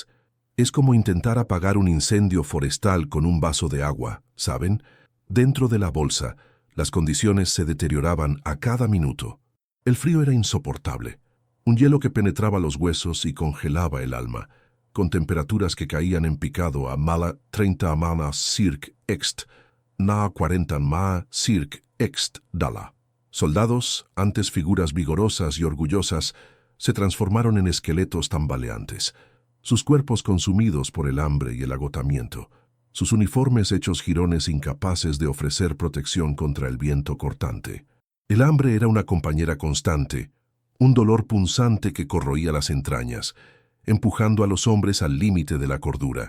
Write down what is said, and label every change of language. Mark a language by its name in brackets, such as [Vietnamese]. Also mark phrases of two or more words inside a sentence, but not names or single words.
[Spanish] Es como intentar apagar un incendio forestal con un vaso de agua, ¿saben? Dentro de la bolsa, las condiciones se deterioraban a cada minuto. El frío era insoportable, un hielo que penetraba los huesos y congelaba el alma, con temperaturas que caían en picado a mala 30 mana circ ext, na 40 ma circ ext dala. Soldados, antes figuras vigorosas y orgullosas, se transformaron en esqueletos tambaleantes, sus cuerpos consumidos por el hambre y el agotamiento, sus uniformes hechos jirones incapaces de ofrecer protección contra el viento cortante. El hambre era una compañera constante, un dolor punzante que corroía las entrañas, empujando a los hombres al límite de la cordura.